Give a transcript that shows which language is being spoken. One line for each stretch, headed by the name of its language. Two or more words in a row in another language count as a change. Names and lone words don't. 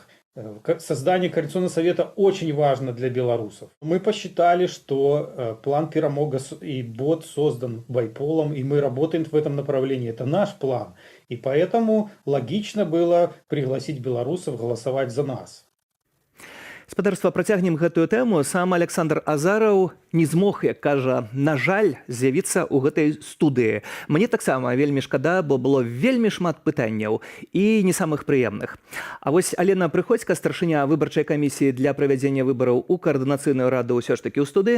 Russian: Создание Координационного совета очень важно для белорусов. Мы посчитали, что план перамога и бот создан Байполом, и мы работаем в этом направлении. Это наш план. И поэтому логично было пригласить белорусов голосовать за нас.
Belarusian: Спадарства, працягнем гэтую тэму. Сам Александр Азараў не змог, як кажа, на жаль, з'явіцца ў гэтай студыі. Мне таксама вельмі шкада, бо было вельмі шмат пытанняў і не самых прыемных. А вось Алена Прыходзька, старшыня выбарчай камісіі для правядзення выбараў у каардынацыйную раду, ўсё ж такі ў студыі.